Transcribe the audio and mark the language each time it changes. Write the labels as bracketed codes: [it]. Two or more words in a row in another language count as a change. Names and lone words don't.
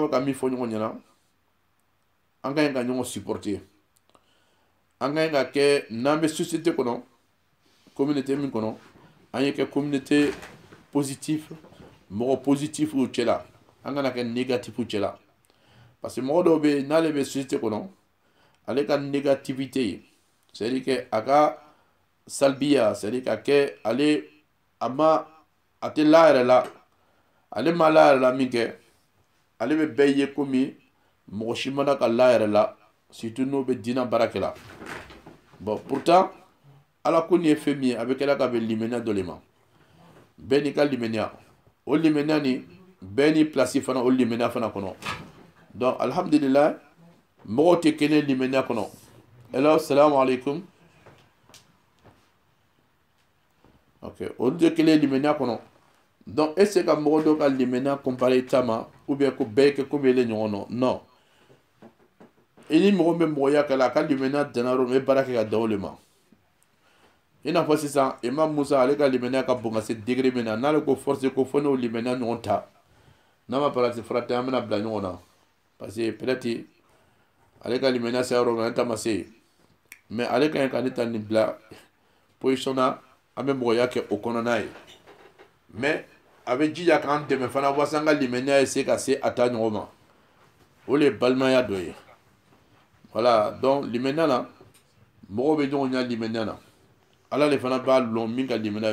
[bm] b'a ka min fɔ ɲɔgɔn ɲɛna an ka ɲi ka ɲɔgɔn supporter an ka ɲi ka kɛ n'an bɛ société kɔnɔ communauté min kɔnɔ an ye kɛ [fr] communauté positif [bm] mɔgɔ positif u cɛla an kana kɛ négatif u cɛla parce que mɔgɔ dɔw bɛ n'ale bɛ société kɔnɔ ale ka négativité [fr] c'est à dire que [bm] a ka salbiya [fr] c'est à [bm] dire ka kɛ ale a tɛ la yɛrɛ la ale ma la yɛrɛ la min kɛ ale bɛ bɛɛ ye komi mɔgɔ si mana ka la yɛrɛ la surtout n'o bɛ diinɛ baara kɛ la [fr] bon pourtant [bm] ala ko nin ye fɛn min ye a bɛ kɛla ka bɛn limaniya dɔ le ma bɛɛ n'i ka limaniya o limaniya nin bɛɛ n'i place fana o limaniya fana kɔnɔ donc alhamdulillah mɔgɔw tɛ kɛnɛ limaniya kɔnɔ hello [ar] السلام عليكم [bm] ok olu tɛ kɛnɛ limaniya kɔnɔ donc [fr] est ce que [bm] ka mɔgɔ dɔ ka limaniya comparer ta ma [fr] ou bien [bm] ko bɛɛ kɛ komi ele ɲɔgɔn nɔ non i ni mɔgɔ bɛ mɔgɔya kɛ la a ka limaniya danna yɔrɔ min e baara kɛ ka da o le ma i n'a fɔ sisan Imam Musa ale ka limaniya ka bon ka se degré min na n'ale ko forcer ko fo n'o limaniya ɲɔgɔn ta n'a ma parati fara tɛ an bɛna bila ɲɔgɔn na [fr] parce que peut-être [bm] ale ka limaniya se yɔrɔ min an ta ma se mais ale ka ɲi ka ne ta nin bila position na an bɛ mɔgɔya kɛ o kɔnɔna ye mais a bɛ jija k'an dɛmɛ fana walasa an ka limaniya ye se ka se a ta ɲɔgɔn ma o le ye balimaya dɔ ye [fr] voilà donc [bm] limaniya la mɔgɔw bɛ ɲɔgɔn ɲɛ limaniya la ala le fana b'a lɔn min ka limaniya